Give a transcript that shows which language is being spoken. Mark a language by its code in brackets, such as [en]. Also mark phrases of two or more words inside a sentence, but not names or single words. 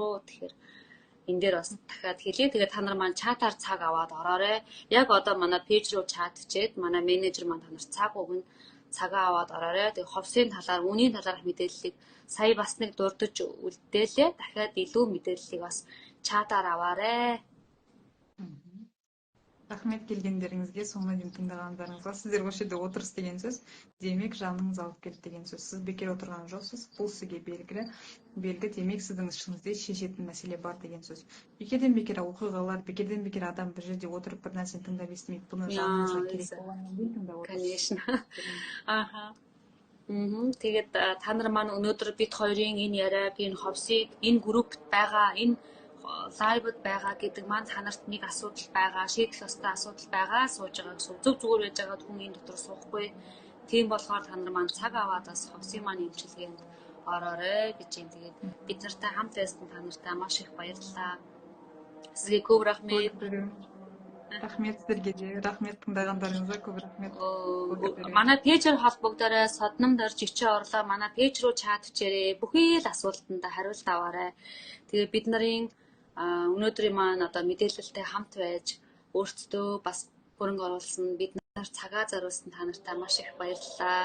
[mn] Тэгэхээр энэ дээр бас дахиад хэлье. Тэгээд та нар маань чатаар цаг аваад ороорой. Яг одоо манай пэйж рүү чат чээд манай менежер маань та нарт цаг өгнө. Цагаа аваад ороорой. Тэгээд ховсын талаар, үнийн талаарх мэдээллийг сая бас нэг дурдж үлдээлээ. Дахиад илүү мэдээллийг бас чатаар аваарай. [kk] Рахмет келгендеріңізге, соңына дейін тыңдағандарыңызға. Сіздер осы жерде отырыс деген сөз, демек жаныңыз алып келді деген сөз. Сіз бекер отырған жоқсыз, бұл сізге белгі, демек сіздің ішіңізде шешетін мәселе бар деген сөз. Бекерден бекер оқиғалар, бекерден бекер адам бір жерде отырып бір нәрсені тыңдап естімейді. Бұны жаныңызға керек болғаннан кейін тыңдап отырсыз. [ru] Конечно. [mn] Тэгээд та нар маань өнөөдөр бид хоёрын энэ яриаг, энэ ховсыг, энэ группт байгаа, энэ лайвд байгаа гэдэг маань та нарт нэг асуудал байгаа, шийдэх ёстой асуудал байгаа сууж байгаа гэсэн. Зөв зүгээр байж байгаа хүн энэ дотор суухгүй. Тийм болохоор та нар маань цаг аваад бас ховсын маань эмчилгээнд ороорой гэж юм. Тэгээд бид нартай хамт байсан та нартай маш их баярлалаа. [kk] Сізге көп рахмет. Рахмет сіздерге де, рахмет тыңдағандарыңызға көп рахмет. [mn] Манай пэйжээр холбогдорой, содномд орж ичээ орлоо. Манай пэйж рүү чат бичээрэй. Бүхий л асуултанд хариулт аваарай. Тэгээд бид нарын өнөөдрийн маань одоо мэдээлэлтэй хамт байж өөрсдөө бас хөрөнгө оруулсан бид нар цагаа зориулсан та нартай маш их баярлалаа.